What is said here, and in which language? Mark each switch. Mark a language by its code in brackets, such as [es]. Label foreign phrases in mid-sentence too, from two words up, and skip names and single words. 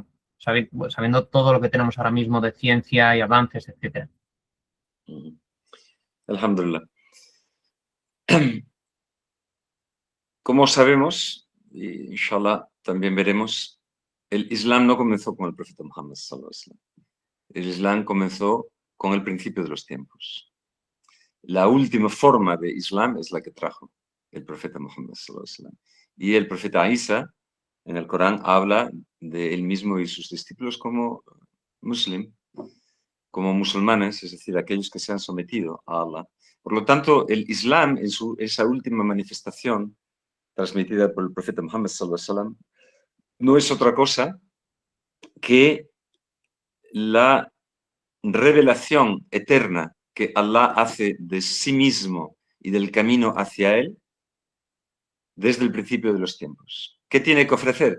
[es] Sabiendo todo lo que tenemos ahora mismo de ciencia y avances, etcétera. Alhamdulillah. Como sabemos, y inshallah también veremos, el Islam no comenzó con el profeta Muhammad [ar] صلى الله عليه وسلم. [es] El Islam comenzó con el principio de los tiempos. La última forma de Islam es la que trajo el profeta Muhammad [ar] صلى الله عليه وسلم. [es] Y el profeta Isa en el Corán habla de él mismo y sus discípulos como muslim, como musulmanes, es decir, aquellos que se han sometido a Allah. Por lo tanto, el Islam, en esa última manifestación transmitida por el profeta Muhammad [ar] صلى الله عليه وسلم, [es] no es otra cosa que la revelación eterna que Allah hace de sí mismo y del camino hacia él desde el principio de los tiempos. ¿Qué tiene que ofrecer?